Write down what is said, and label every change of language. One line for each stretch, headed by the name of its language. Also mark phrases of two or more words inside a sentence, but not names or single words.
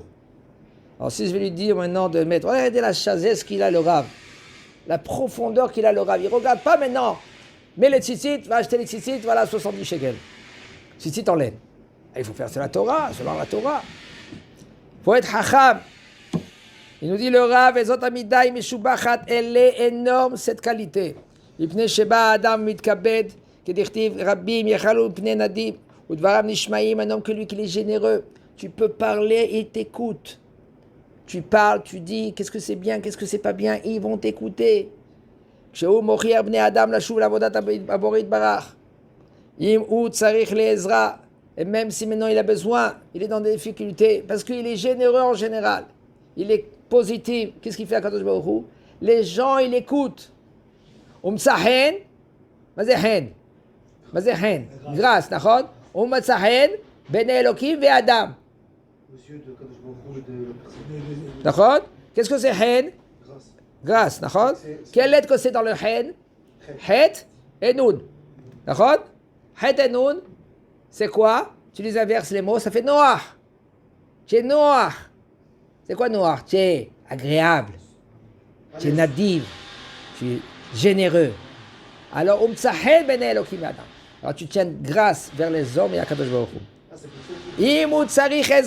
French: Alors si je vais lui dire maintenant de mettre, regardez la chazesse qu'il a le Rav, la profondeur qu'il a le Rav, il ne regarde pas maintenant, mais les tzitzit, va acheter les tzitzit, voilà 70 shekels. Tzitzit en laine. Il faut faire, c'est la Torah, selon la Torah. Il faut être hacham. Il nous dit le Rav,
Hebrew: זאת המידה משובחת,
French: elle est énorme cette qualité.
Hebrew: מפני שבא האדם מתכבד, כדכתיב רבים יחלו מפני נדיב, ודבריו נשמעים,
French: un homme que lui qui est généreux. Tu peux parler, il t'écoute. Tu parles, tu dis, qu'est-ce que c'est bien, qu'est-ce que c'est pas bien, ils vont t'écouter.
Hebrew: כשהוא מוכיח בני אדם לשוב לעבודת הבורא יתברך. אם הוא צריך לעזרה,
French: et même si maintenant il a besoin, il est dans des difficultés, parce qu'il est généreux en général. Il est positif. Qu'est-ce qu'il fait à Kadosh Baruch Hu? Les gens, ils l'écoutent.
Hebrew: ומצחן, מה זה חן? מה זה חן? גרס, נכון? ומצחן בין האלוקים ואדם. נכון?
French: Qu'est-ce que c'est חן? grâce, נכון? Quelle lettre que c'est dans le חן? חט et nun. נכון? חט et nun, c'est quoi? Tu les inverses les mots, ça fait noach. Tu es noach. C'est quoi noach? Tu es agréable. Tu es nadiv. Tu es généreux. Alors, alors tu tiens grâce vers les hommes et à Kadosh Baruch Hu.